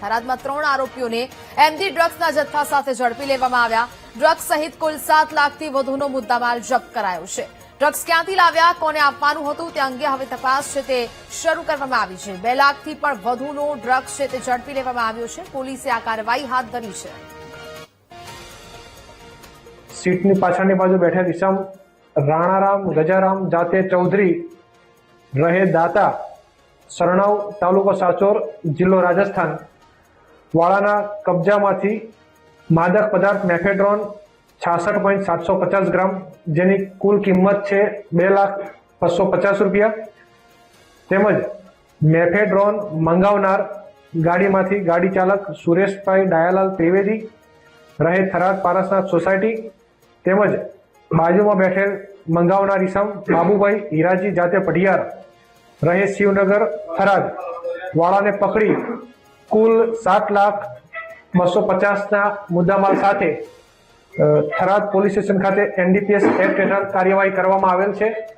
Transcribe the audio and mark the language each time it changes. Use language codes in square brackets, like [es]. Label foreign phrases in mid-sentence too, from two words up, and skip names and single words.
[gu] થરાદમાં 3 આરોપીઓને એમડી ડ્રગ્સના જથ્થા સાથે ઝડપી લેવામાં આવ્યા। ડ્રગ્સ સહિત કુલ 7 લાખથી વધુનો મુદ્દામાલ જપ્ત કરાયો છે। ડ્રગ્સ ક્યાંથી લાવ્યા, કોને આપવાનું હતું તે અંગે હવે તપાસ છે તે શરૂ કરવામાં આવી છે। 2 લાખથી પણ વધુનો ડ્રગ્સ છે તે ઝડપી લેવામાં આવ્યો છે। પોલીસે આ કાર્યવાહી હાથ ધરી છે। સીટની પાછળની બાજુ બેઠેલ ઈસમ રાણારામ ગજારામ જાતે ચૌધરી રહે દાતા સરણાવ તાલુકો સાચોર જિલ્લો રાજસ્થાન વાળાના કબ્જામાંથી માદક પદાર્થ મેફેડ્રોન 66.750 ગ્રામ જેની કુલ કિંમત છે 2,250,000 રૂપિયા તેમજ મેફેડ્રોન મંગાવનાર ગાડીમાંથી ગાડી ચાલક સુરેશભાઈ ડાયાલાલ ત્રિવેદી રહે થરાદ પારસનાથ સોસાયટી તેમજ બાજુમાં બેઠેલ મંગાવનાર ઈસમ બાબુભાઈ હીરાજી જાતે પઢિયાર રહે શિવનગર થરાદ વાળાને પકડી કુલ 7,250,000 મુદ્દામાલ સાથે થરાદ પોલીસ સ્ટેશન ખાતે એનડીપીએસ એક્ટ હેઠળ કાર્યવાહી કરવામાં આવેલ છે।